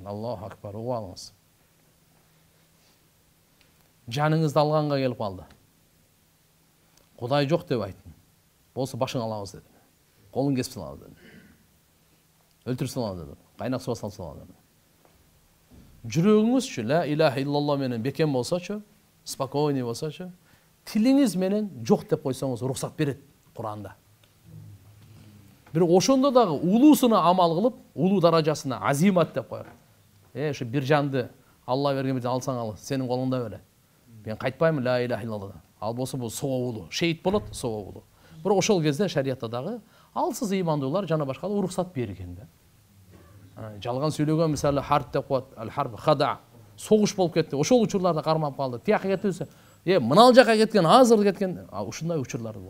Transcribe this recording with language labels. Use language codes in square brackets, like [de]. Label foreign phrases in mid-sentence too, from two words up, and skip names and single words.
[ar] الله أكبر, [ky] угуп алыңыз. Жаныңызды алганга келип калды. Кудай жок деп айттым. Болсо башыңы алабыз дедим. Колуң кесип салабыз дедим. Өлтүрүп салабыз дедим. Кайнак суга салып салабыз дедим. Жүрөгүңүзчү [ar] لا إله إلا الله [ky] менен бекем болсочу, спокойный болсочу, тилиңиз менен жок деп койсоңуз уруксат берет Куранда. Бирок ошондо дагы улуусуна амал кылып, улуу даражасына азимат деп коет. Ошо бир жанды Алла берген бирден алсаң ал, сенин колуңда беле. Мен кайтпаймын [ar] لا إله إلا الله. [ky] Ал болсо бул соолуу, шейит болот, соолуу. Бирок ошол кезде шариятта дагы алсыз ыймандуулар жана башкалар уруксат берген да. Жалган сүйлөгөн мисалы харп деп коет, ал харп хада, согуш болуп кетти. Ошол учурларда кармап калды. Тияка кетибиз. Мынал жака кеткен, азыр кеткен, ушундай учурлар болот.